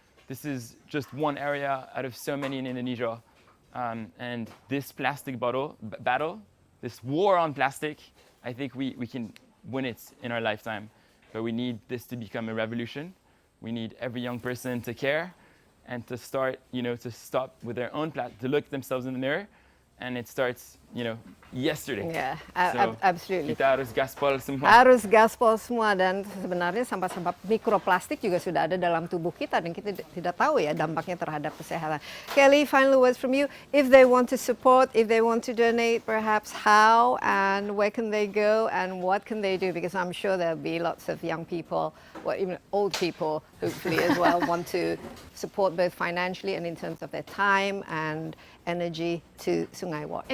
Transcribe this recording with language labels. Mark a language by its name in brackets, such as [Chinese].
[English] This is just one area out of so many in Indonesia. And this plastic battle, this war on plastic, I think we can win it in our lifetime. But we need this to become a revolution. We need every young person to care and to start, to stop with their own to look themselves in the mirror. And it starts, yesterday. Yeah, So, absolutely. [Indonesian] Kita harus gaspol semua. Harus gaspol semua, dan sebenarnya sampah-sampah mikroplastik juga sudah ada dalam tubuh kita dan kita tidak tahu ya dampaknya terhadap kesehatan. [English] Kelly, final words from you. If they want to support, if they want to donate, perhaps how and where can they go and what can they do? Because I'm sure there'll be lots of young people, or even old people, hopefully as well, want to support both financially and in terms of their time and energy to Sungai Watch.